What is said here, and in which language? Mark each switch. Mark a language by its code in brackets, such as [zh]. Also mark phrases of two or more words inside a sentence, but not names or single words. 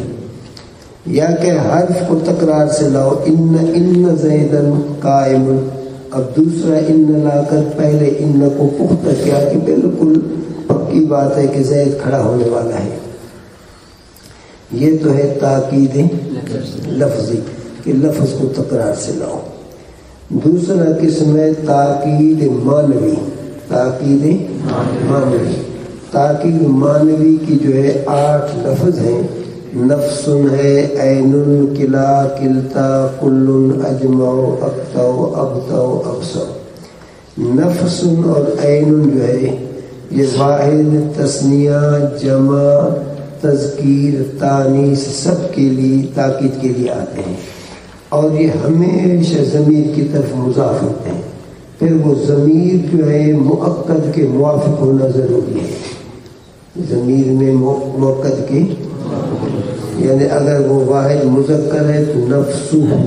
[ur] یا کہ حرف کو تکرار سے لاؤ، [ar] ان زیدن قائم، [ur] اب دوسرا ان لا کر پہلے ان کو پختہ کیا کہ بالکل پکی بات ہے کہ زید کھڑا ہونے والا ہے۔ یہ تو ہے تاکید لفظی کہ لفظ کو تکرار سے لاؤ۔ دوسرا قسم ہے تاکید معنوی، تاکید معنوی۔ تاکید معنوی کی جو ہے 8 لفظ ہیں، نفس ہے، [ar] عین، کلا، کلتا، کل، اجمع، اقطع، ابطع، ابصر۔ [ur] نفس اور عین جو ہے یہ واحد، تثنیہ، جمع، تذکیر، تانیث سب کے لیے تاکید کے لیے آتے ہیں، اور یہ ہمیشہ ضمیر کی طرف مضاف ہوتے ہیں۔ پھر وہ ضمیر جو ہے مؤکد کے موافق ہونا ضروری ہے، ضمیر میں مؤکد کے، یعنی اگر وہ واحد مذکر ہے تو نفسہ،